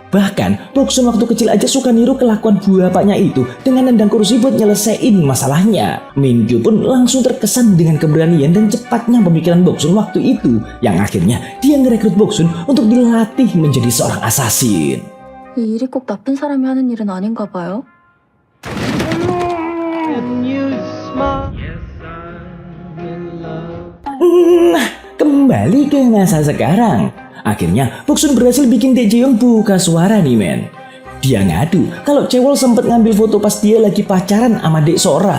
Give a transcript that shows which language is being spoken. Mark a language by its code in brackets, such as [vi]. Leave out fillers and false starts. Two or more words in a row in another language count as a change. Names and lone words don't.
[id] Bahkan Boksun waktu kecil aja suka niru kelakuan bapaknya itu dengan nendang kursi buat nyelesain masalahnya. Minkyu pun langsung terkesan dengan keberanian dan cepatnya pemikiran Boksun waktu itu, yang akhirnya dia ngerekrut Boksun untuk dilatih menjadi seorang assassin. [ko] 이 일이 꼭 나쁜 사람이 하는 일은 아닌가 봐요. [id] Nah, kembali ke masa sekarang. Akhirnya Boksun berhasil bikin Dek Jaeyoung buka suara nih men. Dia ngadu kalau Chaewol sempat ngambil foto pas dia lagi pacaran sama Dek Sora.